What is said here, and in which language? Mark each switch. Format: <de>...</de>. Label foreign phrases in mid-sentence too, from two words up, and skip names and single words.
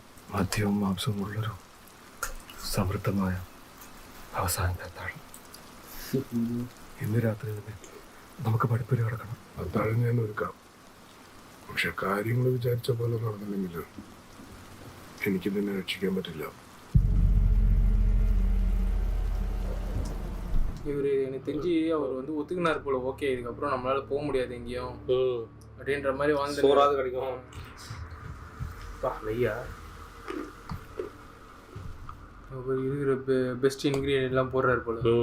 <ml>മദ്യവും മാംസവും ഉള്ളൊരു സമൃദ്ധമായ അവസാനത്തെ അത്താഴം. ഇന്ന് രാത്രി തന്നെ നമുക്ക് പഠിപ്പുര കിടക്കണം. അത്താഴം ഞാൻ ഒരുക്കാം. പക്ഷെ കാര്യങ്ങൾ വിചാരിച്ച പോലെ നടന്നില്ലെങ്കിൽ എനിക്ക് നിന്നെ രക്ഷിക്കാൻ പറ്റില്ല.</ml> <ta>இவர் எனக்கு தெரிஞ்சு அவர் வந்து ஒத்துக்கினார் போல. ஓகே, இதுக்கப்புறம் நம்மளால போக முடியாது எங்கேயும் அப்படின்ற மாதிரி வாழ்ந்து சோறாவது கிடைக்கும். நெய்யா அவர் இருக்கிற</ta> <en>best ingredient</en> <ta>எல்லாம் போடுறாரு போல.</ta>